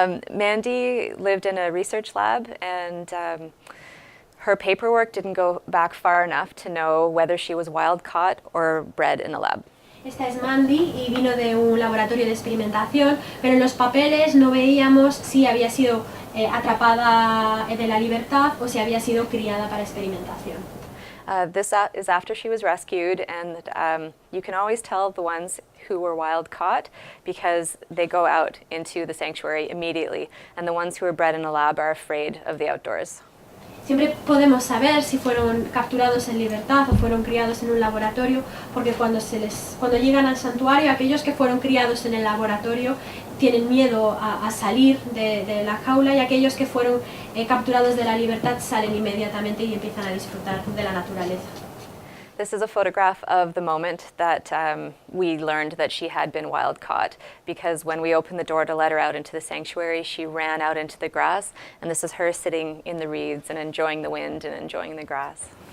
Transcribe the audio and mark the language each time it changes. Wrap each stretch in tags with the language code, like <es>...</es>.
<en>Mandy lived in a research lab and her paperwork didn't go back far enough to know whether she was wild caught or bred in a lab.</en> <es>Esta es Mandy y vino de un laboratorio de experimentación, pero en los papeles no veíamos si había sido atrapada de la libertad o si había sido criada para experimentación.</es> <en>This is after she was rescued, and you can always tell the ones who were wild caught because they go out into the sanctuary immediately, and the ones who were bred in a lab are afraid of the outdoors.</en> <es>Siempre podemos saber si fueron capturados en libertad o fueron criados en un laboratorio, porque cuando llegan al santuario, aquellos que fueron criados en el laboratorio tienen miedo a salir de la jaula, y aquellos que fueron capturados de la libertad salen inmediatamente y empiezan a disfrutar de la naturaleza.</es> <en>This is a photograph of the moment that we learned that she had been wild caught, because when we opened the door to let her out into the sanctuary, she ran out into the grass, and this is her sitting in the reeds and enjoying the wind and enjoying the grass.</en>